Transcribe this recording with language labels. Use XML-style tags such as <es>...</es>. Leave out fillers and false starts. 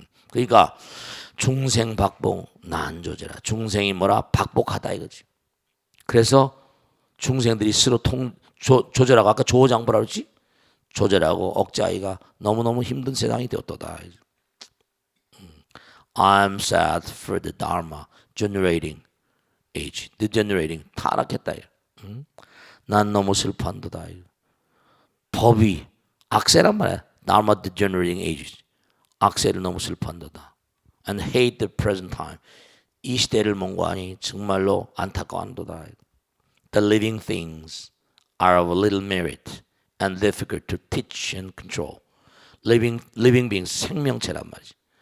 <ko>그러니까 중생박복 난조제라. 중생이 뭐라 박복하다 이거지. 그래서 중생들이 스스로 조절하고 아까 조장부라 그랬지? 조절하고 억제하기가 너무너무 힘든 세상이 되었도다.</ko> <en>I'm sad for the Dharma generating age. degenerating</en> <ko>타락했다. 난 너무 슬퍼한다. 법이 악세란 말이야.</ko> <en>Dharma degenerating age.</en> <ko>악세를 너무 슬퍼한다.</ko> <en>And hate the present time.</en> <ko>이 시대를 몽고하니 정말로 안타까워한다.</ko> <en>The living things are of little merit and difficult to teach and control. living beings</en> <ko>생명체란 말이지.</ko>